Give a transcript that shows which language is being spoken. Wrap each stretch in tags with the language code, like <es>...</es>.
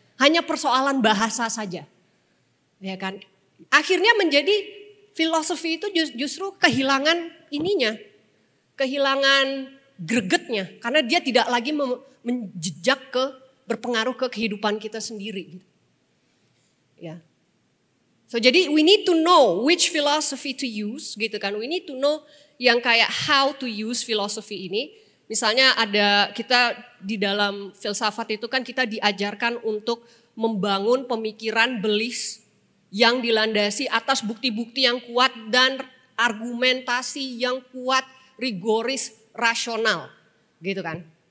<id>Hanya persoalan bahasa saja. Ya kan? Akhirnya menjadi filosofi itu justru kehilangan kehilangan gregetnya, karena dia tidak lagi menjejak berpengaruh ke kehidupan kita sendiri. Ya, jadi</id> <en>we need to know which philosophy to use,</en> <id>gitu kan?</id> <en>We need to know</en> <id>yang kayak</id> <en>how to use philosophy</en> <id>ini. Misalnya kita di dalam filsafat itu kan kita diajarkan untuk membangun pemikiran beliefs yang dilandasi atas bukti-bukti yang kuat dan argumentasi yang kuat, rigoris, rasional, gitu kan.</id>